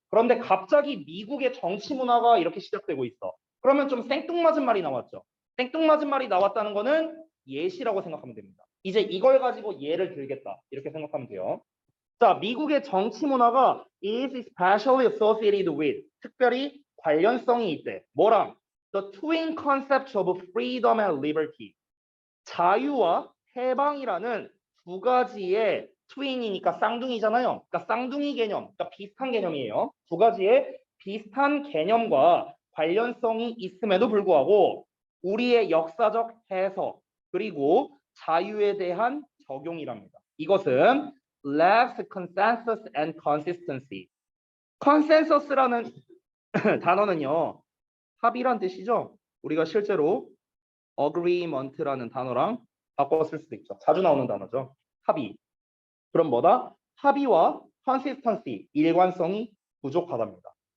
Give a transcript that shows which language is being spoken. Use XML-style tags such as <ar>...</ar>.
<ko>그런데 갑자기 미국의 정치 문화가 이렇게 시작되고 있어. 그러면 좀 생뚱맞은 말이 나왔죠. 생뚱맞은 말이 나왔다는 거는 예시라고 생각하면 됩니다. 이제 이걸 가지고 예를 들겠다. 이렇게 생각하면 돼요. 자, 미국의 정치 문화가</ko> <en>is especially associated with</en> <ko>특별히 관련성이 있대. 뭐랑?</ko> <en>The twin concepts of freedom and liberty.</en> <ko>자유와 해방이라는 두 가지의 트윈이니까 쌍둥이잖아요. 그러니까 쌍둥이 개념, 그러니까 비슷한 개념이에요. 두 가지의 비슷한 개념과 관련성이 있음에도 불구하고 우리의 역사적 해석 그리고 자유에 대한 적용이랍니다. 이것은</ko> <en>lacks consensus and consistency.</en> <ko>consensus라는 단어는요. 합의란 뜻이죠. 우리가 실제로 agreement라는 단어랑 바꿔 쓸 수도 있죠. 자주 나오는 단어죠. 합의. 그럼 뭐다? 합의와 consistency, 일관성이 부족하답니다.</ko>